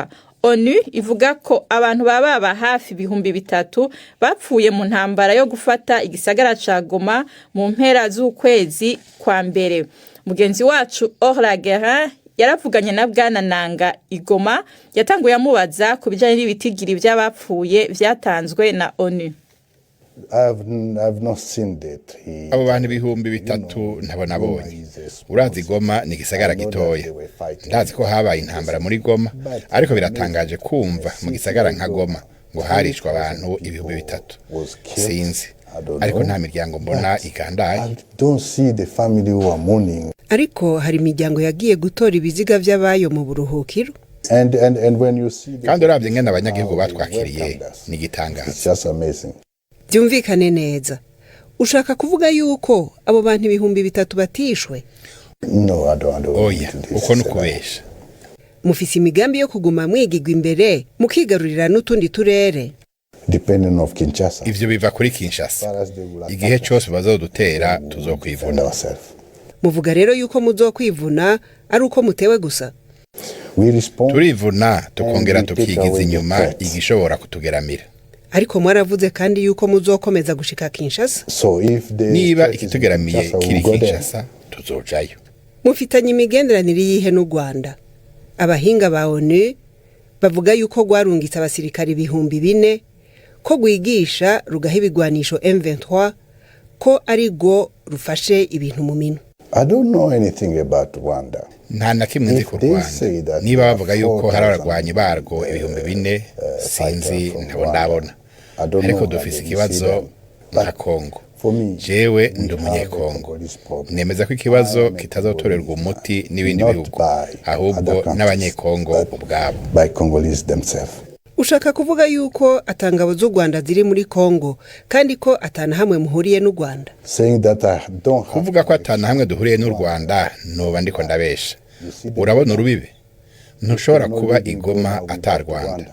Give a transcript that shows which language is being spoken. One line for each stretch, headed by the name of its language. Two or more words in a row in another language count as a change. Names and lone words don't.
Rundi: ONU ivuga ko abantu baba hafi 3,000 bapfuye mu ntambara yo gufata igisagara ca Goma mu mpera z'ukwezi kwa mbere. Mugenzi wacu Orla Guerra yaravuganye na Bwana Nanga Igoma, yatanguye amubaza ku bijanye n'ibitigiri by'abapfuye vyatanzwe na ONU.
English: I've not seen that.
Rundi: Abo bantu 3,000 ntabona bonye. Urazi Goma ni gisagara gitoya. Ndazi ko habaye intambara muri Goma, ariko biratangaje kumva mu gisagara nka Goma ngo harishwa abantu 3,000. Sinzi. Ariko nta miryango mbona igandaye.
English: I don't see the family who are mourning.
Rundi: Ariko hari imiryango yagiye gutora ibiziga by'abayo mu buruhukiro.
English: And when you see
Rundi: kandi uravye ngene abanyagihugu batwakiriye ni gitangaza.
English: It's just amazing.
Rundi: Byumvikane neza. Ushaka kuvuga yuko abo bantu 3,000 batishwe?
English: No, I don't.
Rundi: Oya, uko nukubesha. Mufise imigambi yo kuguma mwigigwa imbere mukigarurira n'utundi turere.
English: Depending of Kinshasa.
Rundi: Ivyo biva kuri Kinshasa. Igihe cyose bazodutera tuzokwivuna. Muvuga rero yuko muzokwivuna ari uko mutewe gusa. Turivuna tukongera tukigiza inyuma igishobora kutugeramira. Ariko mwaravuze kandi yuko muzokomeza gushika Kinshasa. Niba ikitugeramiye kiri Kinshasa tuzojayo. Mufitanye imigenderanire yihe n'u Rwanda. Abahinga ba ONU bavuga yuko gwarungitse abasirikari 4,000 ko gwigisha rugaha ibigwanisho M23 ko ari go rufashe ibintu mu mino.
English: I don't know anything about Rwanda.
Rundi: Nta na kimwe nzi ku Rwanda. Niba bavuga yuko hari abarwanyi barwo 4,000 sinzi ndabona. Ariko dufise ikibazo nka Kongo. Jewe ndi umunyekongo. Nemeza ko ikibazo kitazotorerwa umuti n'ibindi bihugu, ahubwo n'abanyekongo ubwabo.
English: By Congolese themselves.
Rundi: Ushaka kuvuga yuko atangabo z'u Rwanda ziri muri Kongo kandi ko atana hamwe muhuriye n'u Rwanda? Kuvuga ko atana hamwe duhuriye n'u Rwanda noba ndiko ndabesha. Urabona urubibe? Ntushobora kuba igoma atarwanda.